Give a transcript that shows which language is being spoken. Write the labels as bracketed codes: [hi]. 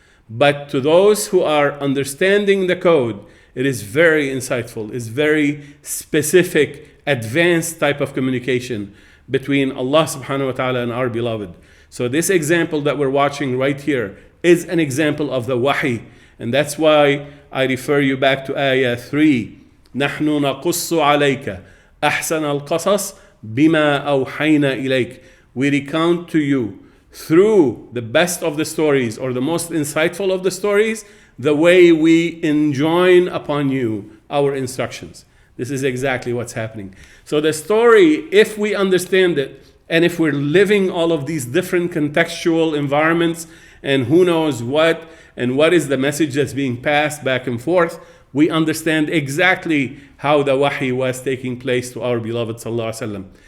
[en] But to those who are understanding the code, it is very insightful. It's very specific, advanced type of communication between Allah subhanahu wa ta'ala and our beloved. So this example that we're watching right here is an example of the Wahy. And that's why I refer you back to ayah 3. [ar] نحن نقص عليك أحسن القصص بما أوحينا إليك. [en] We recount to you through the best of the stories, or the most insightful of the stories, the way we enjoin upon you our instructions. This is exactly what's happening. So the story, if we understand it, and if we're living all of these different contextual environments, and who knows what, and what is the message that's being passed back and forth, we understand exactly how the Wahy was taking place to our beloved sallallahu alaihi wasallam.